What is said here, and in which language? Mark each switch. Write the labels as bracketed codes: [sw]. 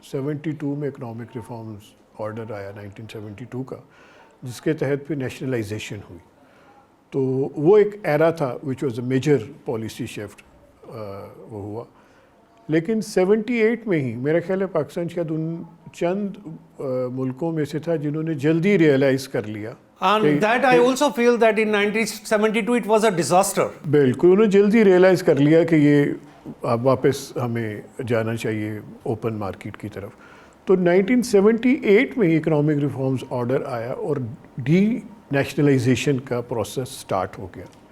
[ur] 72 میں economic reforms order آیا 1972 کا جس کے تحت پھر نیشنلائزیشن ہوئی. تو وہ ایک ایرا تھا [en] which was a major policy shift [ur] وہ ہوا. لیکن 78 میں ہی میرا خیال ہے پاکستان شاید ان چند ملکوں میں سے تھا جنہوں نے جلدی ریئلائز کر لیا. [en] And that I also feel that in 1972 it was a disaster. [ur] بالکل انہوں نے جلدی ریئلائز کر لیا کہ یہ اب واپس ہمیں جانا چاہیے اوپن مارکیٹ کی طرف. تو 1978 میں ہی اکنامک ریفارمز آرڈر آیا اور ڈی نیشنلائزیشن کا پروسیس سٹارٹ ہو گیا.